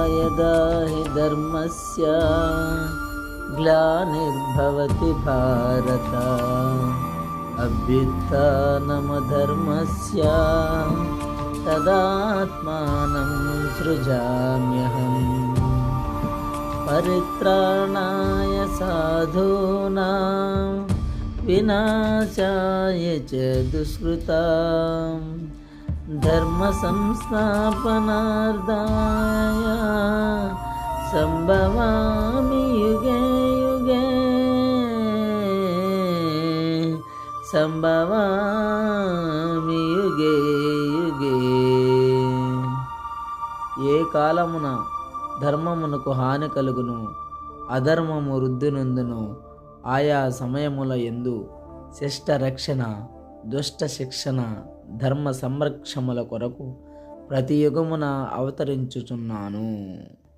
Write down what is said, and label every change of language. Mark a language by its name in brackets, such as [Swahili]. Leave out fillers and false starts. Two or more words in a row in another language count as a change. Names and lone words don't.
[Sanskrit] यदा हि धर्मस्य ग्लानिर्भवति भारत अभ्युत्थानमधर्मस्य तदात्मानं सृजाम्यहम् परित्राणाय साधूनां विनाशाय च दुष्कृतां धर्म संस्थापनार्थाय संभवामि युगे युगे సంభవామి యుగే యుగే. [Telugu] ఏ కాలమున ధర్మమునకు హాని కలుగును, అధర్మము వృద్ధినందును, ఆయా సమయముల యందు శిష్ట రక్షణ, దుష్ట శిక్షణ, ధర్మ సంరక్షముల కొరకు ప్రతి యుగమున అవతరించుచున్నాను.